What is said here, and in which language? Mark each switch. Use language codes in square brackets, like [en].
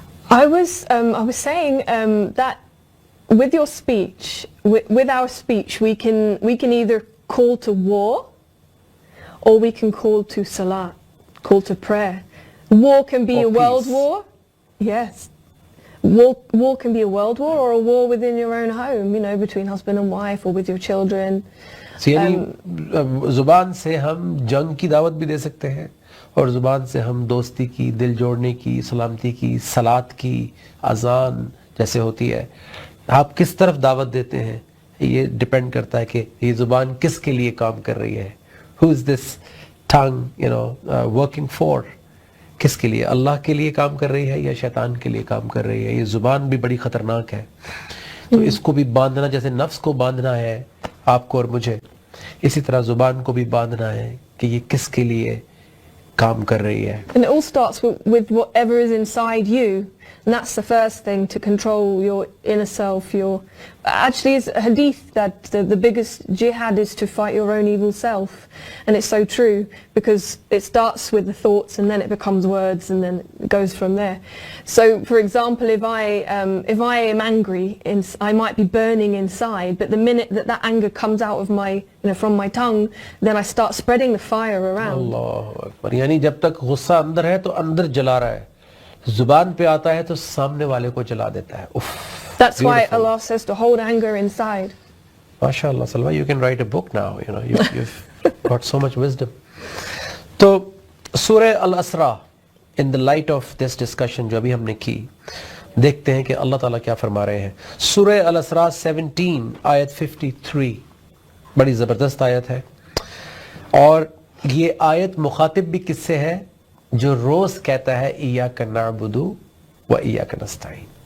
[en] I was saying that with your speech, with our speech, we can either call to war, or we can call to salat, call to prayer. War can be Or a world peace. war. Yes. War can be a world war or a war within your own home, between husband and wife or with your children. [ur] So, یعنی زبان سے ہم جنگ کی دعوت بھی دے سکتے ہیں اور زبان سے ہم دوستی کی, دل جوڑنے کی, سلامتی کی, صلات کی, اذان جیسے ہوتی ہے, آپ کس طرف دعوت دیتے ہیں یہ ڈیپینڈ کرتا ہے کہ یہ زبان کس کے لیے کام کر رہی ہے. [en] Who is this tongue working for? [ur] کس کے لیے, اللہ کے لیے کام کر رہی ہے یا شیطان کے لیے کام کر رہی ہے. یہ زبان بھی بڑی خطرناک ہے, تو اس کو بھی باندھنا, جیسے نفس کو باندھنا ہے آپ کو اور مجھے, اسی طرح زبان کو بھی باندھنا ہے کہ یہ کس کے لیے کام کر رہی ہے. [en] And it all starts with whatever is inside you, and that's the first thing to control your inner self. Actually, it's a hadith that the biggest jihad is to fight your own evil self, and it's so true because it starts with the thoughts and then it becomes words and then it goes from there. So, for example, if I am angry, I might be burning inside, but the minute that anger comes out of my from my tongue, then I start spreading the fire around. [ur] اللہ اکبر. یعنی جب تک غصہ اندر ہے تو اندر جلا رہا ہے, زبان پہ آتا ہے تو سامنے والے کو جلا دیتا ہے. [en] That's why Allah says to hold anger inside. MashaAllah, Salwa, you can write a book now. You've got so much wisdom. [ur] تو سورہ الاسراء, [en] in the light of this discussion [ur] جو ابھی ہم نے کی, دیکھتے ہیں کہ اللہ تعالیٰ کیا فرما رہے ہیں. سورہ الاسراء 17 آیت 53 بڑی زبردست آیت ہے, اور یہ آیت مخاطب بھی کس سے ہے؟ جو روز کہتا ہے [ar] ایاک نعبد و ایاک نستعین.